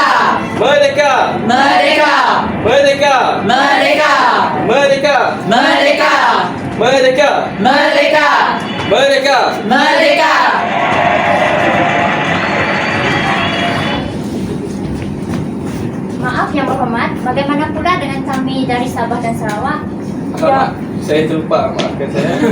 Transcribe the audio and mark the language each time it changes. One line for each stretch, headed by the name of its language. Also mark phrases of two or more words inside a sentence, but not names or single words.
Malay: Merdeka! Merdeka! Merdeka! Merdeka! Merdeka! Merdeka! Merdeka! Merdeka! Merdeka! Merdeka! Maaf yang berhormat, bagaimana pula dengan kami dari Sabah dan Sarawak? Alamak, saya terlupa. Maafkan saya.